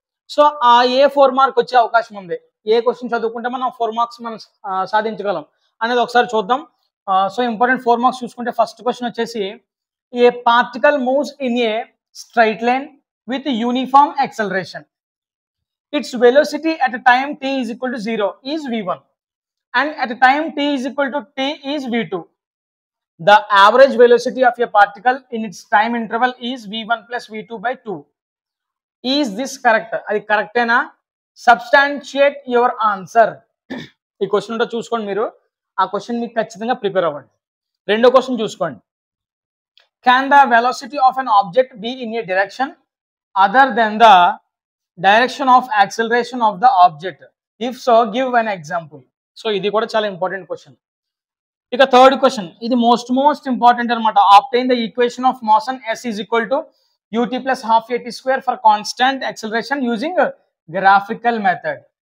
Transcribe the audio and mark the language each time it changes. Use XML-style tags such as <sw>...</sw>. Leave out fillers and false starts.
<te>So ఆ ఏ 4 mark వచ్చే అవకాశం ఉంది, ఏ క్వశ్చన్ చదువుకుంటే మనం 4 మార్క్స్ మనం సాధించగలం అనేది ఒకసారి చూద్దాం.</te> <en>So important 4 marks చూసుకుంటే first question వచ్చేసి, a particle moves in a straight line with uniform acceleration. Its velocity at a time t is equal to 0 is v1 and at a time t is equal to t is v2. The average velocity of a particle in its time interval is v1 plus v2 by 2. Is this correct?</en> <te>అది కరెక్టేనా?</te> <en>Substantiate your answer.</en> <te>ఈ question ఉంటే చూసుకోండి, మీరు ఆ question మీకు ఖచ్చితంగా prepare అవ్వండి. రెండో క్వశ్చన్ చూసుకోండి.</te> <en>Can the velocity of an object be in a direction other than the direction of acceleration of the object? If so, give an example.</en> <te>So ఇది కూడా చాలా ఇంపార్టెంట్ క్వశ్చన్. ఇక థర్డ్ క్వశ్చన్, ఇది most important అనమాట.</te> <en>Obtain the equation of motion s is equal to ut plus half at square for constant acceleration using graphical method.</en>